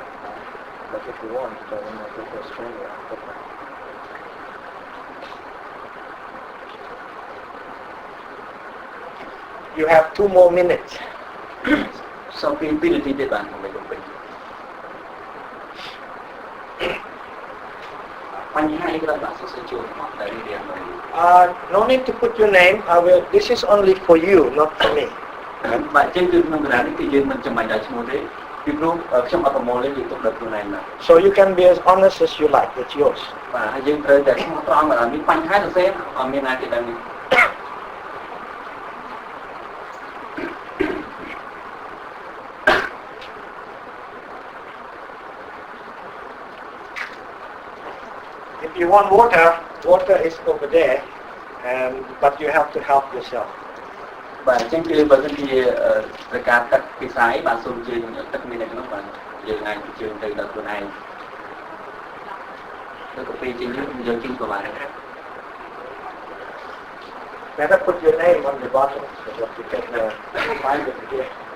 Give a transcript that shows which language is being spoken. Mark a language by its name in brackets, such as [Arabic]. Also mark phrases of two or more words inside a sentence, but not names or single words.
[English] But if you want, then I go to Australia. You have 2 more minutes. [Khmer] សូមពី2នាទីទៀតបាទដើម្បីបំពេញបញ្ហាអីក៏បាទសូមសេចូលមកតែរៀនមក [English] No need to put your name. This is only for you, not for me. [Khmer] បាទអញ្ចឹងគឺក្នុងកណ្ដាលនេះគឺយើងមិនចាំបាច់ដាក់ឈ្មោះទេពីព្រោះខ្ញុំអត់ប្រមូលទេយើងទុកដល់ខ្លួនឯងបាទ [English] So you can be as honest as you like. It's yours. [Khmer] បាទហើយយើងត្រូវតែស្មោះត្រង់បាទមានបញ្ហាទៅសេអត់មានណាគេដឹងទេ [English] If you want water is over there, but you have to help yourself. [Khmer] បាទអញ្ចឹងគឺបើសិនជាត្រូវការទឹកពិសាយបាទសូមជឿទឹកមាននៅក្នុងបាទយើងអាចជឿទៅដល់ខ្លួនឯងទៅកាហ្វេជាងយើងជិះក៏បានដែរ [English] Better put your name on the bottom so that you can find it here.